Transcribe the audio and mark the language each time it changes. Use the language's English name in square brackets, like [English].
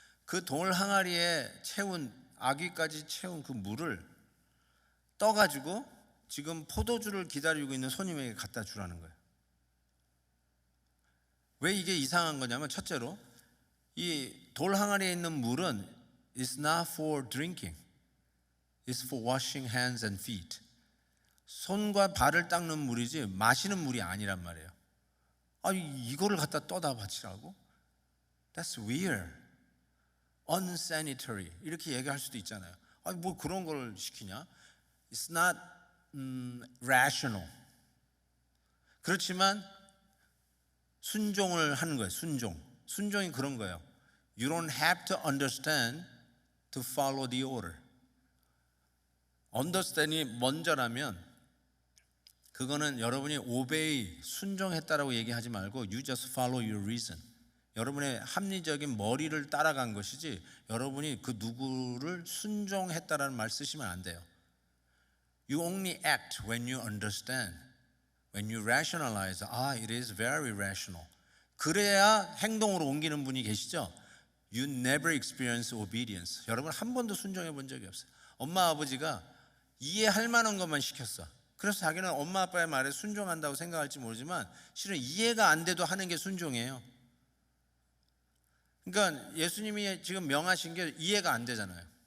[Korean] 그 돌 항아리에 채운 아귀까지 채운 그 물을 떠가지고 지금 포도주를 기다리고 있는 손님에게 갖다 주라는 거예요. 왜 이게 이상한 거냐면 첫째로 이 돌 항아리에 있는 물은 [English] It's not for drinking. It's for washing hands and feet. [Korean] 손과 발을 닦는 물이지 마시는 물이 아니란 말이에요. 이거를 갖다 떠다 바치라고? [English] That's weird. Unsanitary. [Korean] 이렇게 얘기할 수도 있잖아요. 뭐 그런 걸 시키냐? [English] It's not rational. [Korean] 그렇지만 순종을 하는 거예요. 순종이 그런 거예요. [English] You don't have to understand to follow the order. [Korean] understand이 먼저라면 그거는 여러분이 obey, 순종했다라고 얘기하지 말고 [English] you just follow your reason. [Korean] 여러분의 합리적인 머리를 따라간 것이지 여러분이 그 누구를 순종했다라는 말 쓰시면 안 돼요. [English] You only act when you understand. When you rationalize, it is very rational. [Korean] 그래야 행동으로 옮기는 분이 계시죠? [English] You never experience obedience. [Korean] 여러분 한 번도 순종해 본 적이 없어요. 엄마 아버지가 이해할 만한 것만 시켰어. 그래서 자기는 엄마 아빠의 말에 순종한다고 생각할지 모르지만 실은 이해가 안 돼도 하는 게 순종이에요. 그러니까 예수님이 지금 명하신 게 이해가 안 되잖아요.